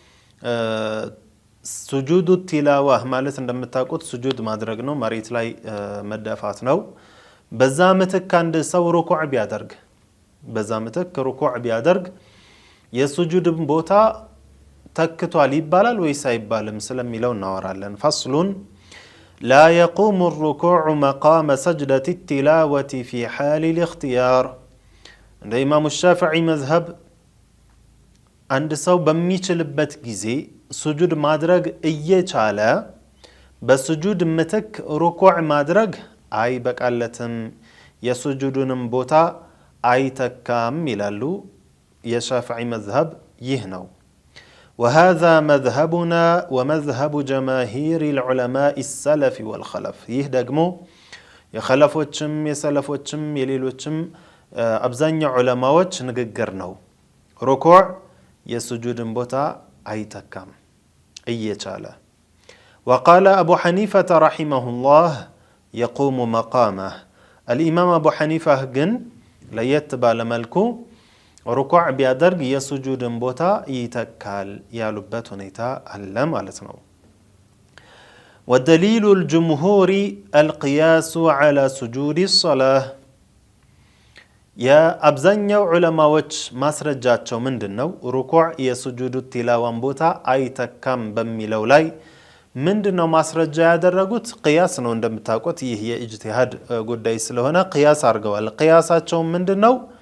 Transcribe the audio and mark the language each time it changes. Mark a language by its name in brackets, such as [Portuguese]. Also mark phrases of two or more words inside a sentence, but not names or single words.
[Arabic] سجود التلاوة [Amharic] ማለት እንደምታውቁት ሱጁድ ማድረግ ነው፣ መሬት ላይ መደፋት ነው። በዛ ምትክ አንድ ሰው ሩኩዕ ቢያደርግ የሱጁድን ቦታ ተክቷል ይባላል ወይስ አይባልም ስለሚለው እናወራለን። [Arabic] فصل لا يقوم الركوع مقام سجدة التلاوة في حال الاختيار። [Amharic] እንደ ኢማሙ ሻፊዒ መዝሀብ አንድ ሰው በሚችልበት ጊዜ ሱጁድ ማድረግ እየቻለ በሱጁድ ምትክ ሩኩዕ ማድረግ አይበቃለትም፣ የሱጁድንም ቦታ አይተካም ይላሉ። የሻፊዒ መዝሀብ ይህ ነው። [Arabic] وهذا مذهبنا ومذهب جماهير العلماء السلف [Amharic] والخلف። ይህ ደግሞ የኸለፎችም የሰለፎችም የሌሎችም አብዛኛው ዑለማዎች ንግግር ነው። ሩኩዕ የሱጁድን ቦታ አይተካም እየቻለ። [Arabic] وقال أبو حنيفة رحمه الله يقوم مقامه። [Amharic] الإمام أبو حنيفة ግን ለየት ባለ መልኩ ሩኩዕ ቢያደርግ የሱጁድን ቦታ ይተካል ያሉበት ሁኔታ አለ ማለት ነው። [Arabic] ودليل الجمهور القياس على سجود الصلاة። [Amharic] የአብዛኛው ዑለማዎች ማስረጃቸው ምንድነው? ሩኩዕ የሱጁድ ቲላዋን ቦታ አይተካም በሚለው ላይ ምንድነው ማስረጃ ያደረጉት? ቅያስ ነው። እንደምታውቁት ይህ የኢጅቲሃድ ጉዳይ ስለሆነ ቅያስ አድርገዋል። ቅያሳቸው ምንድነው?